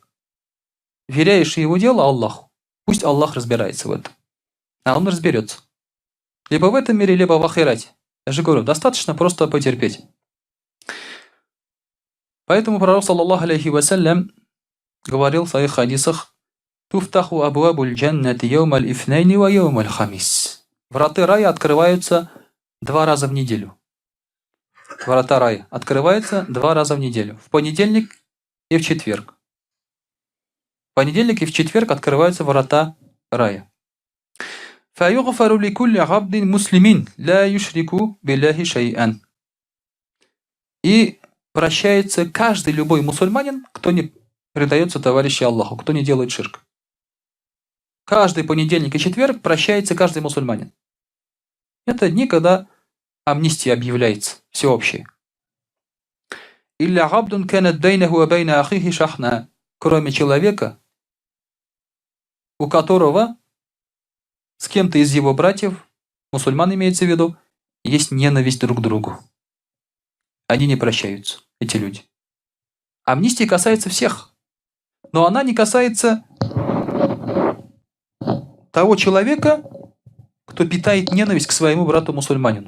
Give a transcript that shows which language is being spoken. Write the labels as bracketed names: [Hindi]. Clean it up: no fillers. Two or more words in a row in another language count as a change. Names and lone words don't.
[Russian] Веряешь его дело Аллаху. Пусть Аллах разбирается в этом. А он разберется. Либо в этом мире, либо в ахирате. Я же говорю, достаточно просто потерпеть. Поэтому пророк, [Arabic] صلى الله عليه وسلم, [Russian] говорил в своих хадисах: [Arabic] «تفتح أبواب الجنة يوم الاثنين ويوم الخميس». [Russian] Врата рая открываются 2 раза в неделю. Врата рая открываются 2 раза в неделю. В понедельник и в четверг. В понедельник и в четверг открываются врата рая. [Arabic] فَيُغْفَرُ لِكُلِّ عَبْدٍ مُسْلِمٍ لَا يُشْرِكُ بِاللَّهِ شَيْئًا. [Russian] И прощается каждый, любой мусульманин, кто не предается товарищу Аллаху, кто не делает ширк. Каждый понедельник и четверг прощается каждый мусульманин. Это дни, когда амнистия объявляется, всеобщая. [Arabic] «إلا عبد كانت بينه وبين أخيه شحناء», [Russian] кроме человека, у которого с кем-то из его братьев, мусульман имеется в виду, есть ненависть друг к другу. Они не прощаются, эти люди. Амнистия касается всех, но она не касается того человека, кто питает ненависть к своему брату-мусульманину.